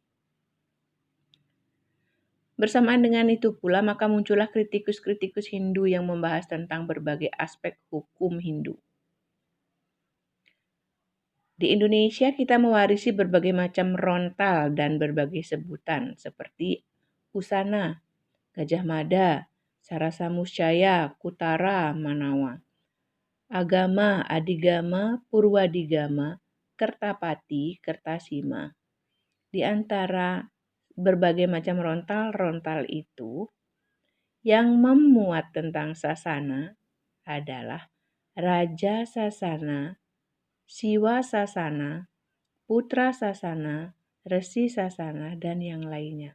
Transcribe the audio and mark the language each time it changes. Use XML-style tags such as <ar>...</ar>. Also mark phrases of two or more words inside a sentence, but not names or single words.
<id>Bersamaan dengan itu pula, maka muncullah kritikus-kritikus Hindu yang membahas tentang berbagai aspek hukum Hindu. Di Indonesia kita mewarisi berbagai macam rontal dan berbagai sebutan seperti Usana, Gajah Mada, Sarasa Muscaya, Kutara, Manawa. Agama, Adigama, Purwadigama, Kertapati, Kertasima. Di antara berbagai macam rontal-rontal itu, yang memuat tentang sasana adalah Raja Sasana, Siwa Sasana, Putra Sasana, Resi Sasana, dan yang lainnya.</id>